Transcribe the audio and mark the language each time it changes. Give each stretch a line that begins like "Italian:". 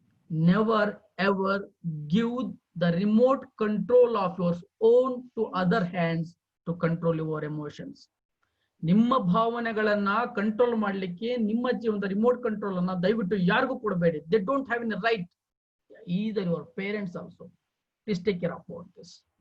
English: Never ever give the remote control of your own to other hands to control your emotions.
Kannada: ನಿಮ್ಮ ಭಾವನೆಗಳನ್ನ control ಮಾಡ್ಲಿಕ್ಕೆ ನಿಮ್ಮ ಜೀವನದ remote control ಅನ್ನ ದಯವಿಟ್ಟು ಯಾರಿಗೂ ಕೊಡಬೇಡಿ.
English: They don't have any right. Either your parents also. Please take care about this.